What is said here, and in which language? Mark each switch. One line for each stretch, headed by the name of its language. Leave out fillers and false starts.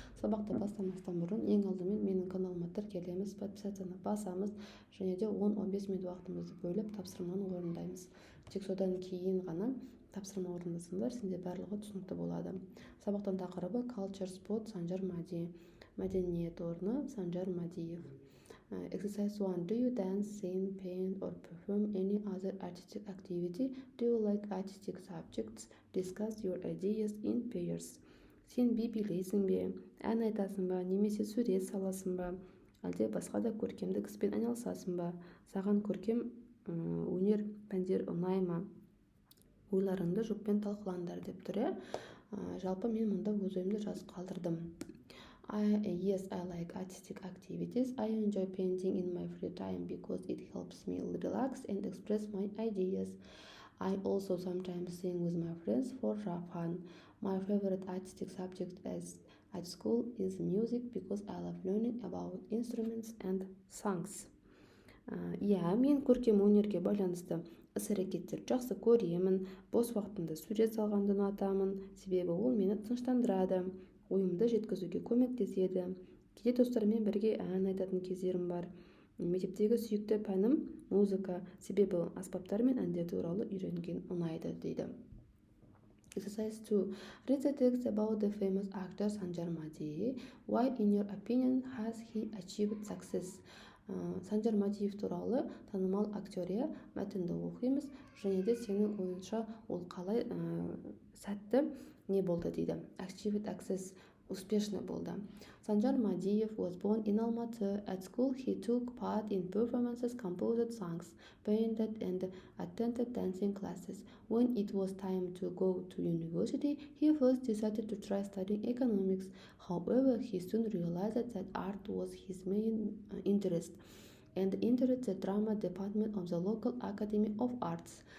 Kazakh: Сабақты бастамастан бұрын ең алдымен менің каналыма тіркелеміз, подписацияны басамыз және де 10-15 минут уақытымызды бөліп тапсырманы орындаймыз. Тек содан кейін ғана тапсырма орындасаңдар, сенде барлығы түсінікті болады. Сабақтың тақырыбы Culture Spot Санжар Мади. Мәдениет орны Санжар Мадиев.
English: Exercise 1. Do you dance, sing, paint, or perform any other artistic activity? Do you like artistic subjects? Discuss your ideas in pairs.
Kazakh: Сен би билейсің бе, ән айтасың ба, немесе сурет саласың ба, әлде басқа да көркемдік іспен айналысасың ба? Саған көркем өнер пәндер ұнай ма? Ойларыңды жұппен талқылаңдар деп тұр. Жалпы мен мұнда өз ойымды жазып қалдырдым.
English: Yes, I like artistic activities. I enjoy painting in my free time because it helps me relax and express my ideas. I also sometimes sing with my friends for fun. My favorite artistic subject at school is music because I love learning about instruments and songs.
Kazakh: Мен көркем өнерге байланысты іс-әрекеттер жақсы көремін. Бос уақытымда сурет салғанды ұнатамын, себебі ол мені тыныштандырады. Ойымды жеткізуге көмектеседі. Кейде достармен бірге ән айтатын кездерім бар. Мектептегі сүйікті пәнім музыка, себебі аспаптар мен әндер туралы үйренген ұнайды дейді.
English: Exercise 2. Read the text about the famous actor Sanjar Madi. Why, in your opinion, has he achieved success?
Kazakh: Санжар Мадиев туралы танымал актерия мәтінді оқимыз, және де сенің ойынша ол қалай сәтті не болды дейді.
English: Achieved success,
Kazakh: успешный болды.
English: Sanjar Madiyev was born in Almaty. At school, he took part in performances, composed songs, painted, and attended dancing classes. When it was time to go to university, he first decided to try studying economics. However, he soon realized that art was his main interest and entered the drama department of the local Academy of Arts.